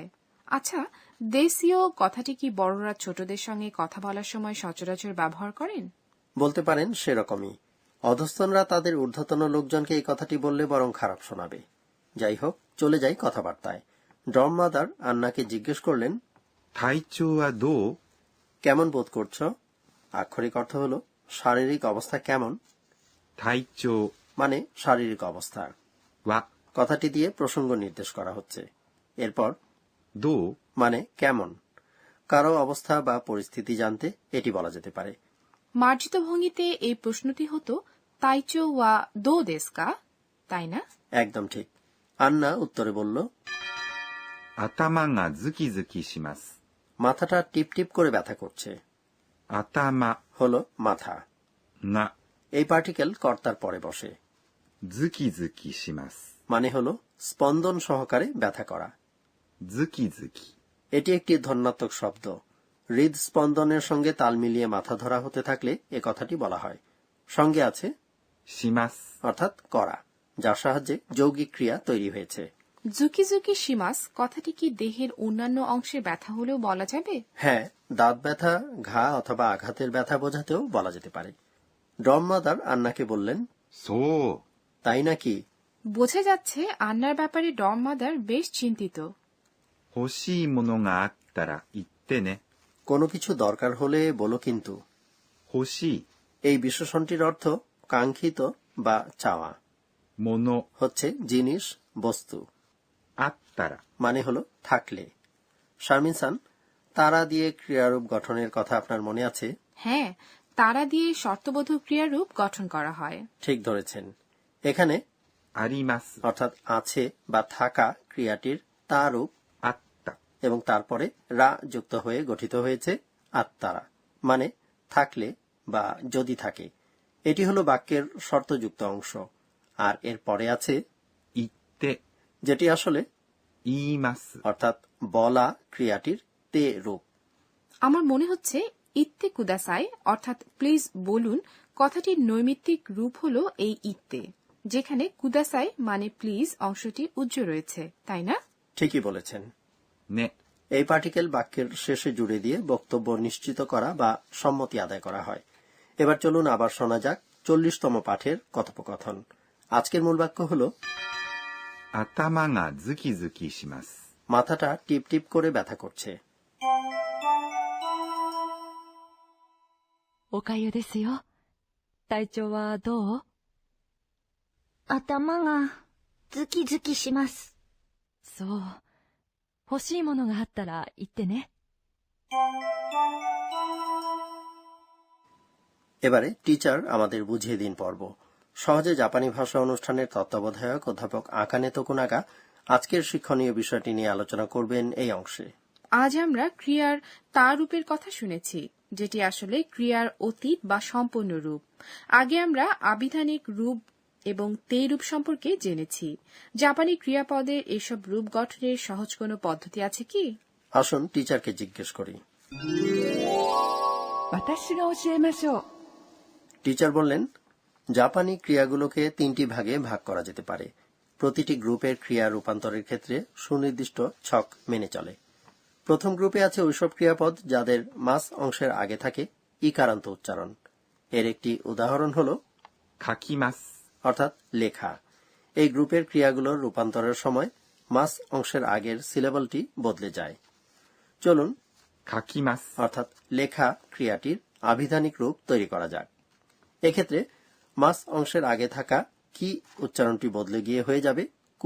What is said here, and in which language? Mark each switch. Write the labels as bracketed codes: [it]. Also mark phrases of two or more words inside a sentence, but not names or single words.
[bn] আচ্ছা, দেশীয় কথাটি কি বড়রা ছোটদের সঙ্গে কথা বলার সময় সচরাচর ব্যবহার করেন? বলতে পারেন সেরকমই। অধস্তনরা তাদের ঊর্ধ্বতন লোকজনকে এই কথাটি বললে বরং খারাপ শোনাবে। যাই হোক, চলে যাই কথাবার্তায়। [en] dorm mother [bn] আন্নাকে জিজ্ঞেস করলেন [ja] 体調はどう？ [bn] কেমন বোধ করছো? আক্ষরিক অর্থ হল শারীরিক অবস্থা কেমন, [ja] 体調 [bn] মানে শারীরিক অবস্থা। [ja] は [bn] কথাটি দিয়ে প্রসঙ্গ নির্দেশ করা হচ্ছে। এরপর [ja] どう？ [bn] মানে কেমন। কারো অবস্থা বা পরিস্থিতি জানতে এটি বলা যেতে পারে। মার্জিত ভঙ্গিতে এই প্রশ্নটি হতো [ja] 体調はどうですか, [bn] তাই না? একদম ঠিক। আন্না উত্তরে বলল [ja] 頭がズキズキします。 [bn] মাথাটা টিপ টিপ করে ব্যথা করছে। [ja] 頭 [bn] হলো মাথা। [ja] が [bn] এই পার্টিকেল কর্তার পরে বসে। [ja] ズキズキします。 [bn] মানে হলো স্পন্দন সহকারে ব্যথা করা। [ja] ズキズキ [bn] এটি একটি ধন্যাত্মক শব্দ। হৃদস্পন্দনের সঙ্গে তাল মিলিয়ে মাথা ধরা হতে থাকলে এ কথাটি বলা হয়। সঙ্গে আছে [ja] します。 [bn] অর্থাৎ করা, যার সাহায্যে যৌগিক ক্রিয়া তৈরি হয়েছে। [ja] ズキズキします [bn] কথাটি কি দেহের অন্যান্য অংশে ব্যথা হলেও বলা যাবে? হ্যাঁ, দাঁত ব্যথা, ঘা অথবা আঘাতের ব্যথা বোঝাতেও বলা যেতে পারে। [en] dorm mother [bn] আন্নাকে বললেন [ja] そう。 [bn] তাই নাকি? বোঝা যাচ্ছে আন্নার ব্যাপারে [en] dorm mother [bn] বেশ চিন্তিত। [ja] 欲しいものがあったら言ってね。 [bn] কোনো কিছু দরকার হলে বলো কিন্তু। [ja] 欲しい [bn] এই বিশেষণটির অর্থ কাঙ্ক্ষিত বা চাওয়া, [ja] もの [bn] হচ্ছে জিনিস, বস্তু। [ja] あったら [bn] মানে হলো থাকলে। শারমিন সান, তারা দিয়ে ক্রিয়ারূপ গঠনের কথা আপনার মনে আছে? হ্যাঁ, তারা দিয়ে শর্তবোধক ক্রিয়ারূপ গঠন করা হয়। ঠিক ধরেছেন। এখানে [ja] あります。 [bn] অর্থাৎ আছে বা থাকা ক্রিয়াটির তা রূপ [ja] あった。 [bn] এবং তারপরে রা যুক্ত হয়ে গঠিত হয়েছে আত্মারা, মানে থাকলে বা যদি থাকে। এটি হলো বাক্যের শর্তযুক্ত অংশ। আর এর পরে আছে [ja] 言って [bn] যেটি আসলে [ja] 言います。 [bn] অর্থাৎ বলা ক্রিয়াটির তে রূপ। আমার মনে হচ্ছে [ja] 言ってください [bn] অর্থাৎ প্লিজ বলুন কথাটির নৈমিত্তিক রূপ হল এই ইত্তে, যেখানে কুদাসাই মানে প্লিজ অংশটি উজ্জ্ব রয়েছে, তাই না? ঠিকই বলেছেন। [ja] ね。 [bn] এই পার্টিকেল বাক্যের শেষে জুড়ে দিয়ে বক্তব্য নিশ্চিত করা বা সম্মতি আদায় করা হয়। এবার চলুন আবার শোনা যাক 40তম পাঠের কথোপকথন। আজকের মূল বাক্য হল [ja] 頭がズキズキします。 [bn] মাথাটা টিপ টিপ করে ব্যথা করছে। [ja] おかゆですよ。体調はどう？頭がズキズキします。そう。欲しいものがあったら言ってね。 [bn] এবারে টিচার আমাদের বুঝিয়ে দিন পর্ব। সহজে জাপানি ভাষা অনুষ্ঠানের তত্ত্বাবধায়ক অধ্যাপক আকানে তোকুনাগা আজকের শিক্ষণীয় বিষয়টি নিয়ে আলোচনা করবেন এই অংশে। আজ আমরা ক্রিয়ার তা রূপের কথা শুনেছি। যেটি আসলে ক্রিয়ার অতীত বা সম্পূর্ণ রূপ। আগে আমরা আবিধানিক রূপ এবং তে রূপ সম্পর্কে জেনেছি। জাপানি ক্রিয়াপদের এসব রূপ গঠনের সহজ কোনো পদ্ধতি আছে কি? আসুন টিচারকে জিজ্ঞেস করি। [ja] 私が教えましょう。 [bn] টিচার বললেন, জাপানি ক্রিয়াগুলোকে 3টি ভাগে ভাগ করা যেতে পারে। প্রতিটি গ্রুপের ক্রিয়া রূপান্তরের ক্ষেত্রে সুনির্দিষ্ট ছক মেনে চলে। প্রথম গ্রুপে আছে ওইসব ক্রিয়াপদ যাদের মাস অংশের আগে থাকে ইকারান্ত উচ্চারণ। এর একটি উদাহরণ হল [ja] 書きます。 [bn] অর্থাৎ লেখা। এই গ্রুপের ক্রিয়াগুলোর রূপান্তরের সময় মাস অংশের আগের সিলেবলটি বদলে যায়। চলুন [ja] 書きます。 [bn] অর্থাৎ লেখা ক্রিয়াটির আবিধানিক রূপ তৈরি করা যাক। এক্ষেত্রে মাস অংশের আগে থাকা কি উচ্চারণটি বদলে গিয়ে হয়ে যাবে কু।